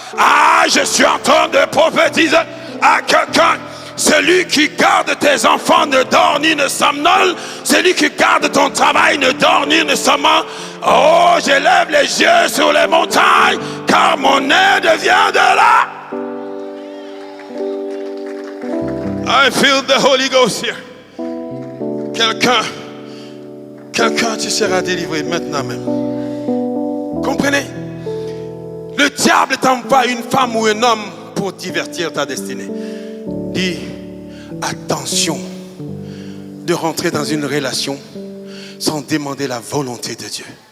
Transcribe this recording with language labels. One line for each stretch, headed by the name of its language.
French: Ah, je suis en train de prophétiser à quelqu'un. Celui qui garde tes enfants ne dort ni ne somnole. Celui qui garde ton travail ne dort ni ne somnole. Oh, j'élève les yeux sur les montagnes, car mon aide vient de là.
English: I feel the Holy Ghost here.
French: Quelqu'un, tu seras délivré maintenant même. Comprenez? Le diable t'envoie une femme ou un homme pour divertir ta destinée. Dis, attention de rentrer dans une relation sans demander la volonté de Dieu.